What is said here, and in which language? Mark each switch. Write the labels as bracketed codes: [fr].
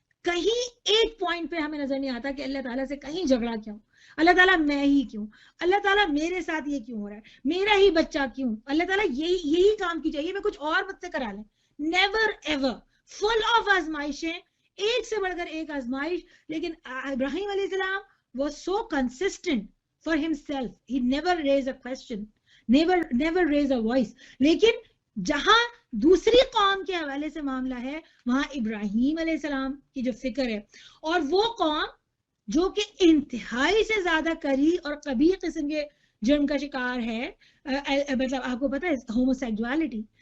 [ur] کہیں ایک پوائنٹ پہ ہمیں نظر نہیں آتا کہ اللہ تعالیٰ سے کہیں جھگڑا کیوں, اللہ تعالیٰ میں ہی کیوں, اللہ تعالیٰ میرے ساتھ یہ کیوں ہو رہا ہے, میرا ہی بچہ کیوں, اللہ تعالیٰ یہی کام کی چاہیے, میں کچھ اور مجھ سے کرا لیں. [en] never ever, full of [ur] آزمائشیں, ایک سے بڑھ کر ایک آزمائش. لیکن [en] ابراہیم علیہ السلام was so consistent for himself, he never raised a question, never raised a voice. [ur] لیکن جہاں دوسری قوم کے حوالے سے معاملہ ہے وہاں ابراہیم علیہ السلام کی جو فکر ہے, اور وہ قوم جو کہ انتہائی سے زیادہ کری اور قبیح قسم کے جرم کا شکار ہے, مطلب آپ کو پتہ ہے ہوموسیکسوالٹی.